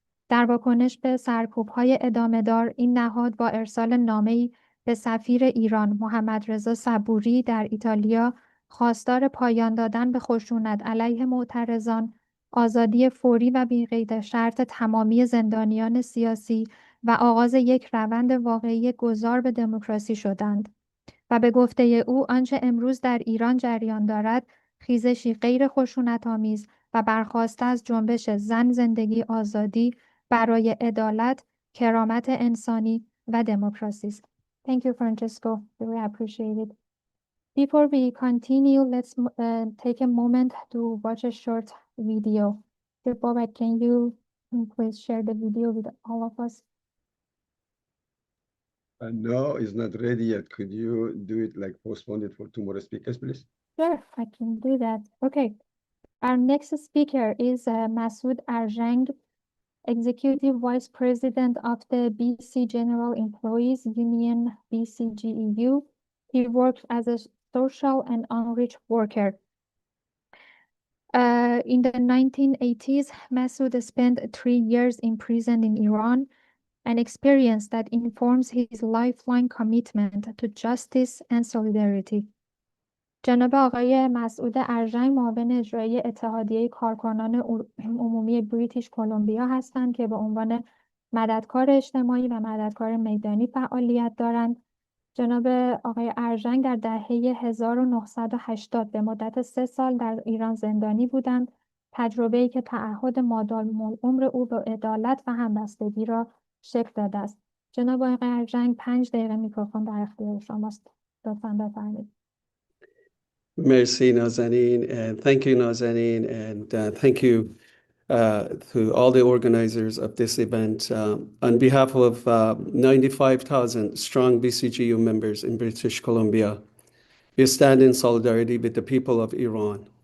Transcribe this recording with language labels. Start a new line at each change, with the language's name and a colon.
Persian: در واکنش به سرکوب‌های ادامه‌دار، این نهاد با ارسال نامه‌ای به سفیر ایران محمدرضا صبوری در ایتالیا خواستار پایان دادن به خشونت علیه معترضان، آزادی فوری و بی‌قید شرط تمامی زندانیان سیاسی و آغاز یک روند واقعی گذار به دموکراسی شدند. و به گفته او آنچه امروز در ایران جریان دارد خیزشی غیر خشونت‌آمیز و برخواسته از جنبش زن، زندگی، آزادی برای عدالت، کرامت انسانی و دموکراسی است.
English: Thank you, Francesco. Really appreciate it. Before we continue, let's take a moment to watch a short video. Bobak, can you please share the video with all of us? No, it's not ready yet. Could you do it, like postpone it for 2 more speakers, please? Sure, I can do that. Okay. Our next speaker is Masoud Arjang, Executive Vice President of the BC General Employees Union, BCGEU. He works as a social and outreach worker. In the 1980s, Masoud spent 3 years in prison in Iran, an experience that informs his lifelong commitment to justice and solidarity.
Persian: جناب آقای مسعود ارژنگ معاون اجرایی اتحادیه کارکنان عمومی بریتیش کلمبیا هستند که به عنوان مددکار اجتماعی و مددکار میدانی فعالیت دارند. جناب آقای ارژنگ در دهه 1980 به مدت 3 سال در ایران زندانی بودند. تجربه‌ای که تعهد مادام‌العمر او به عدالت و همبستگی را شکل داده است. جناب آقای ارژنگ 5 دقیقه میکروفون در اختیار شماست. لطفاً بفرمایید.
English: Merci, Nazanin, and thank you, Nazanin, and thank you to all the organizers of this event. On behalf of 95,000 strong BCGU members in British Columbia, we stand in solidarity with the people of Iran.